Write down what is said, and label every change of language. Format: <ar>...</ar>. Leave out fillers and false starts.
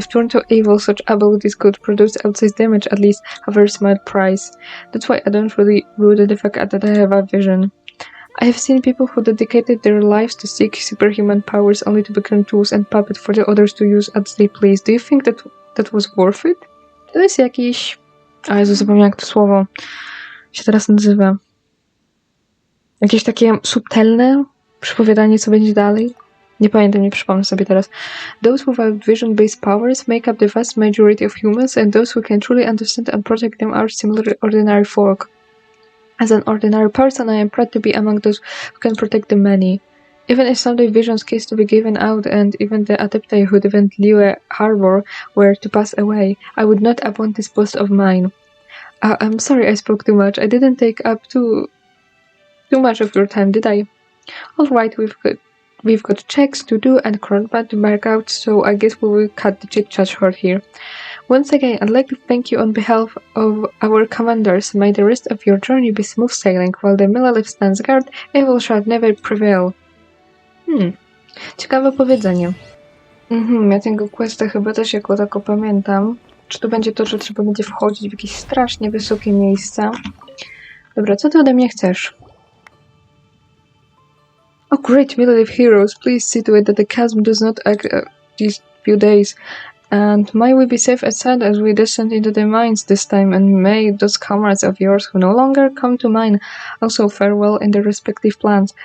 <en>If turned to evil, such abilities could produce outsized damage, at least a very small price. That's why I don't really root the fact that I have a vision. I have seen people who dedicated their lives to seek superhuman powers only to become tools and puppets for the others to use as they please. Do you think that was worth it?</en> <pl>To jest jakiś... A Jezu, zapomniałam jak to słowo się teraz nazywa. Jakieś takie subtelne przypowiadanie, co będzie dalej? Nie pamiętam, nie przypomnę sobie teraz.</pl> <en>Those without vision-based powers make up the vast majority of humans, and those who can truly understand and protect them are similarly ordinary folk. As an ordinary person, I am proud to be among those who can protect the many. Even if someday visions case to be given out, and even the adepti who defend Liyue Harbor were to pass away, I would not abandon this post of mine. I'm sorry I spoke too much. I didn't take up too much of your time, did I? Alright, we've got checks to do and Cronbad to mark out, so I guess we will cut the chit-chat short here. Once again, I'd like to thank you on behalf of our commanders. May the rest of your journey be smooth sailing, while the Millelith stands guard, evil shall never prevail.</en> <pl>Ciekawe powiedzenie. Ja tego questa chyba też jako tako pamiętam. Czy to będzie to, że trzeba będzie wchodzić w jakieś strasznie wysokie miejsca? Dobra, co ty ode mnie chcesz?</pl> <en>Oh great, Millelith heroes, please see to it that the chasm does not act these few days. And may we be safe and sound as we descend into the mines this time, and may those comrades of yours who no longer come to mine also fare well in their respective plans.</en>